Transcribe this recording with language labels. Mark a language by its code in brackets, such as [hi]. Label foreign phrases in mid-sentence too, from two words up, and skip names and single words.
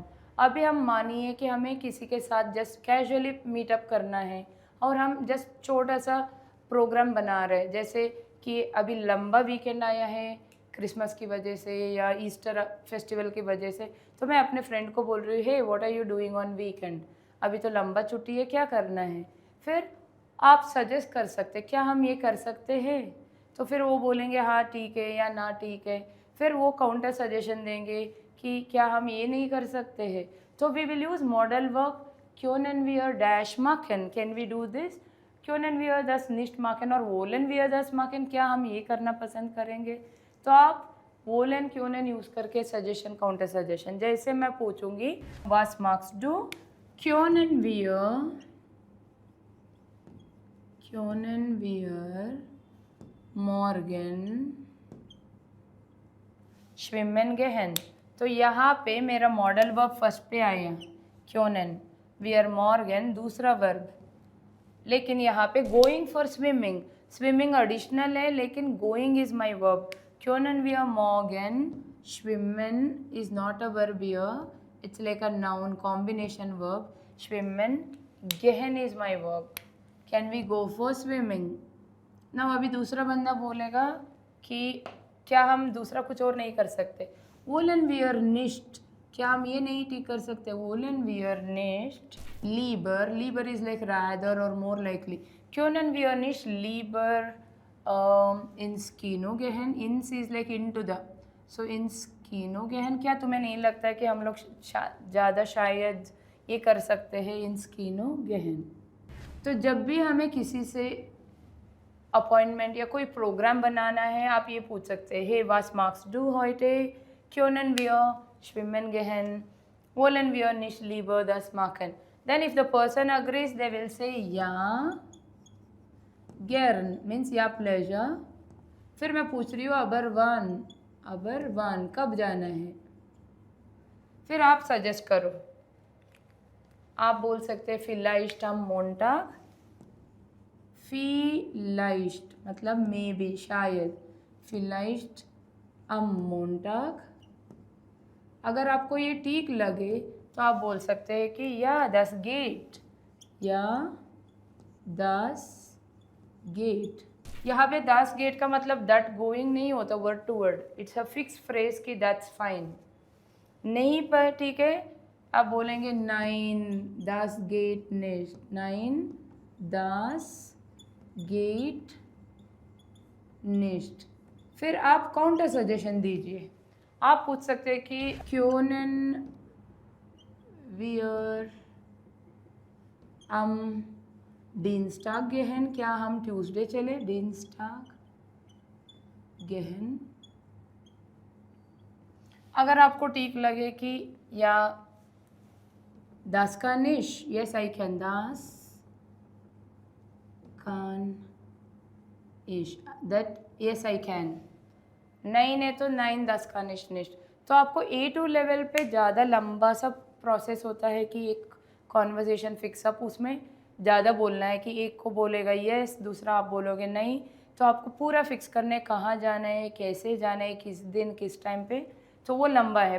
[hi] अभी हम मानिए कि हमें किसी के साथ [en] just casually meetup [hi] करना है और हम जस्ट छोटा सा प्रोग्राम बना रहे हैं, जैसे कि अभी लंबा वीकेंड आया है क्रिसमस की वजह से या [en] Easter festival [hi] की वजह से, तो मैं अपने फ्रेंड को बोल रही हूँ, [en] hey what are you doing on weekend, [hi] अभी तो लंबा छुट्टी है, क्या करना है। फिर आप सजेस्ट कर सकते क्या हम ये कर सकते हैं, तो फिर वो बोलेंगे हाँ ठीक है या ना ठीक है, फिर वो [en] counter suggestion [hi] देंगे कि क्या हम ये नहीं कर सकते हैं, तो [en] we will use modal verb [de] können wir dash machen, [en] can we do this, [de] können wir das nicht machen और wollen wir das machen, [hi] क्या हम ये करना पसंद करेंगे। तो आप [de] wollen können [hi] यूज़ करके [en] suggestion counter suggestion, [hi] जैसे मैं पूछूंगी [de] was magst du, können wir morgen schwimmen gehen, [hi] तो यहाँ पे मेरा [en] modal verb first [hi] पे आया [de] können, wir morgen [hi] दूसरा वर्ब, लेकिन यहाँ पे [en] going for swimming, swimming additional [hi] है लेकिन [en] going is my verb, [de] können wir morgen schwimmen [en] is not a verb here, it's like a noun combination verb, [de] schwimmen gehen [en] is my verb, can we go for swimming। ना अभी दूसरा बंदा बोलेगा कि क्या हम दूसरा कुछ और नहीं कर सकते, [de] wollen wir nicht, [hi] क्या हम ये नहीं ठीक कर सकते, [de] wollen wir nicht lieber [en] is like rather or more likely, [de] können wir nicht lieber ins Kino gehen, ins [en] is like into the, so [de] ins Kino gehen, [hi] क्या तुम्हें नहीं लगता है कि हम लोग ज़्यादा शायद ये कर सकते हैं [de] ins Kino gehen। [hi] तो जब भी हमें किसी से अपॉइंटमेंट या कोई प्रोग्राम बनाना है, आप ये पूछ सकते हैं, हे [de] was magst du heute, können wir schwimmen gehen, wollen wir nicht lieber das machen। [en] Then if the person agrees, they will say yeah, gern means yeah pleasure. [hi] फिर मैं पूछ रही हूँ अबरवान कब जाना है, फिर आप सजेस्ट करो. आप बोल सकते हैं [de] vielleicht am Montag, [hi] vielleicht मतलब [en] may be [hi] शायद, [de] vielleicht am Montag. [hi] अगर आपको ये ठीक लगे तो आप बोल सकते हैं कि या [de] das geht, [hi] या [de] das geht. [hi] यहाँ पे [de] das geht [hi] का मतलब [en] that going [hi] नहीं होता [en] word to word, it's a fix phrase [hi] कि [en] that's fine. [hi] नहीं पर ठीक है आप बोलेंगे [de] nein das geht nicht, nein das geht nicht. [hi] फिर आप काउंटर सजेशन दीजिए. आप पूछ सकते हैं कि [de] können wir am Dienstag gehen, [hi] क्या हम ट्यूसडे चले, [de] Dienstag gehen. [hi] अगर आपको ठीक लगे कि या [de] das kann ich, [en] yes I can, [de] das kann ich, [en] that yes I can. [hi] नहीं है तो [de] नाइन das kann ich nicht. [hi] तो आपको A2 लेवल पे ज़्यादा लंबा सा प्रोसेस होता है कि एक [en] conversation fixup, [hi] उसमें ज़्यादा बोलना है कि एक को बोलेगा यस, दूसरा आप बोलोगे नहीं. तो आपको पूरा फिक्स करने कहाँ जाना है, कैसे जाना है, किस दिन किस टाइम पे, तो वो लंबा है.